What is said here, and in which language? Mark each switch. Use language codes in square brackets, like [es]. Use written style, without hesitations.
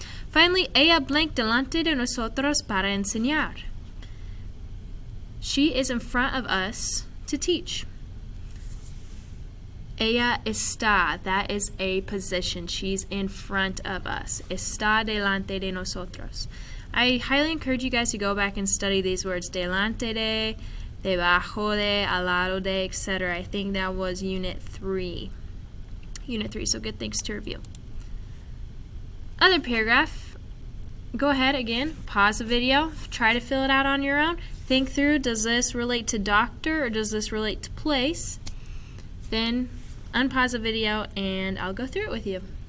[es] Finally, ella blank delante de nosotros para enseñar. [en] She is in front of us to teach. [es] Ella está, [en] that is a position. She's in front of us. [es] Está delante de nosotros. [en] I highly encourage you guys to go back and study these words. [es] Delante de, debajo de, al lado de, etc. [en] I think that was Unit 3. Unit 3, so good things to review. Other paragraph. Go ahead again, pause the video, try to fill it out on your own. Think through, does this relate to doctor or does this relate to place? Then unpause the video and I'll go through it with you.